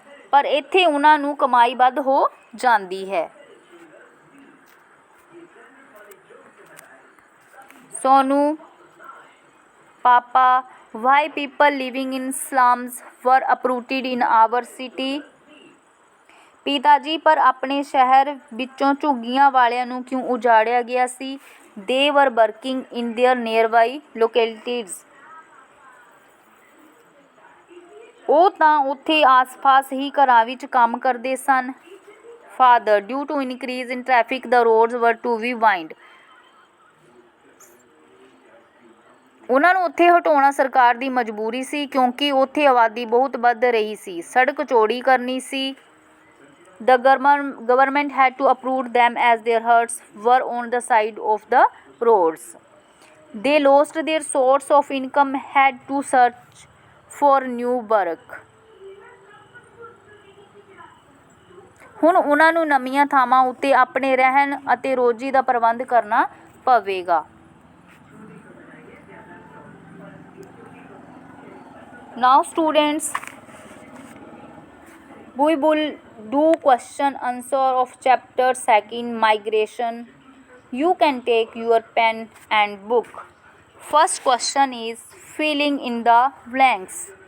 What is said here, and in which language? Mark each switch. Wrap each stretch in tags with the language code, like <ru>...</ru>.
<pa>ਪਰ ਇੱਥੇ ਉਹਨਾਂ ਨੂੰ ਕਮਾਈ ਵੱਧ ਹੋ ਜਾਂਦੀ ਹੈ।</pa> <en>Sonu, papa, why people living in slums were uprooted in our city?</en> <pa>ਪਿਤਾ ਜੀ, ਪਰ ਆਪਣੇ ਸ਼ਹਿਰ ਵਿੱਚੋਂ ਝੁੱਗੀਆਂ ਵਾਲਿਆਂ ਨੂੰ ਕਿਉਂ ਉਜਾੜਿਆ ਗਿਆ ਸੀ?</pa> <en>They were working in their nearby localities.</en> <pa>ਉਹ ਤਾਂ ਉੱਥੇ ਆਸ-ਪਾਸ ਹੀ ਘਰਾਂ ਵਿੱਚ ਕੰਮ ਕਰਦੇ ਸਨ।</pa> <en>Father, due to increase in traffic, the roads were to be widened.</en> <pa>ਉਹਨਾਂ ਨੂੰ ਉੱਥੇ ਹਟਾਉਣਾ ਸਰਕਾਰ ਦੀ ਮਜਬੂਰੀ ਸੀ ਕਿਉਂਕਿ ਉੱਥੇ ਆਬਾਦੀ ਬਹੁਤ ਵੱਧ ਰਹੀ ਸੀ। ਸੜਕ ਚੌੜੀ ਕਰਨੀ ਸੀ।</pa> <en>The government had to uproot them as their huts were on the side of the roads. They lost their source of income, had to search for new work. ਹੁਣ ਉਹਨਾਂ ਨੂੰ ਨਵੀਆਂ ਥਾਵਾਂ ਉੱਤੇ ਆਪਣੇ ਰਹਿਣ ਅਤੇ ਰੋਜ਼ੀ ਦਾ ਪ੍ਰਬੰਧ ਕਰਨਾ ਪਵੇਗਾ। Now students, we will do question answer of chapter 2 migration. You can take your pen and book. First question is filling in the blanks.</en>